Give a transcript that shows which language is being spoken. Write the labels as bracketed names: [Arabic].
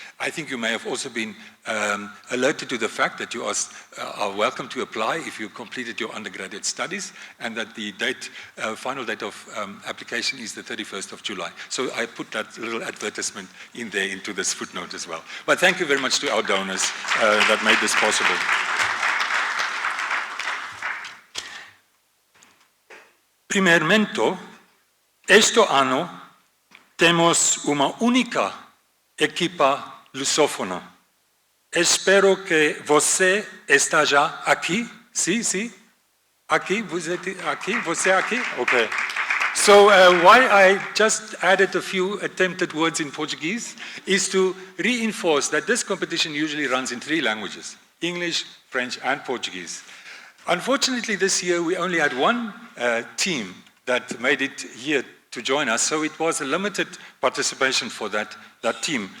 [English] I think you may have also been alerted to the fact that you are welcome to apply if you completed your undergraduate studies, and that the final date of application is the 31st of July. So I put that little advertisement in there into this footnote as well. But thank you very much to our donors that made this possible. [Portuguese] Primeiramente, este ano temos uma única equipa lusófona. Espero que você esteja aqui. Sim, sim. Aqui, você aqui, você aqui. [English] Okay. So why I just added a few attempted words in Portuguese is to reinforce that this competition usually runs in 3 languages: English, French, and Portuguese. Unfortunately, this year we only had one team that made it here to join us, so it was a limited participation for that team.